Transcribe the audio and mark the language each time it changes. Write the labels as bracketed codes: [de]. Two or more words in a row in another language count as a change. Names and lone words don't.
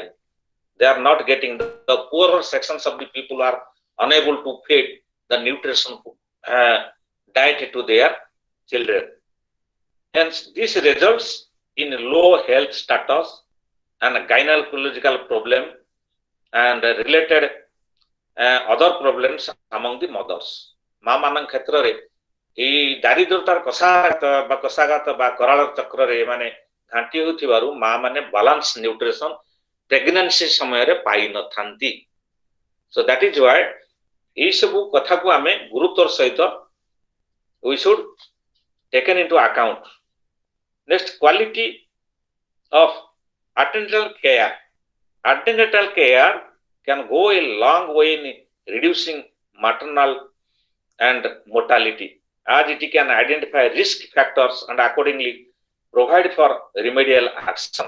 [en] They are not getting, the poorer sections of the people are unable to feed the nutrition diet to their children. Hence, this results in low health status and gynecological problem and related other problems among the mothers. [or] ମା ମାନଙ୍କ କ୍ଷେତ୍ରରେ ଏଇ ଦାରିଦ୍ରତାର କଷାଘାତ ବା କରାଳ ଚକ୍ରରେ ମାନେ ଘାଣ୍ଟି ହେଉଥିବାରୁ ମା ମାନେ [en] balance nutrition pregnancy [or] ସମୟରେ ପାଇନଥାନ୍ତି. [en] So that is why [or] ଏଇ ସବୁ କଥାକୁ ଆମେ ଗୁରୁତ୍ୱର ସହିତ [en] we should taken into account. Next, quality of antenatal care. Antenatal care can go a long way in reducing maternal and mortality, as it can identify risk factors and accordingly provide for remedial actions.